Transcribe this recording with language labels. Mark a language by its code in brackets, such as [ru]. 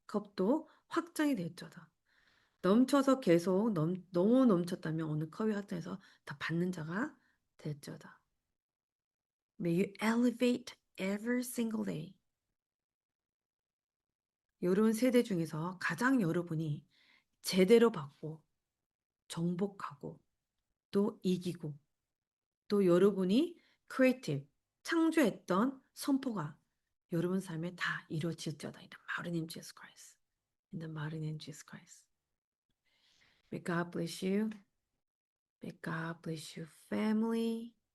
[ko] 컵도 확장이 될지어다. 넘쳐서 계속 너무 넘쳤다면 오늘 컵이 확장해서 더 받는 자가 될지어다. [en] May you elevate every single day. [ko] 이런 세대 중에서 가장 여러분이 제대로 받고 정복하고 또 이기고 또 여러분이 creative 창조했던 선포가 여러분 삶에 다 이루어질지어다. [en] In the mighty name of Jesus Christ. In the mighty name of Jesus Christ. May God bless you. May God bless you, family.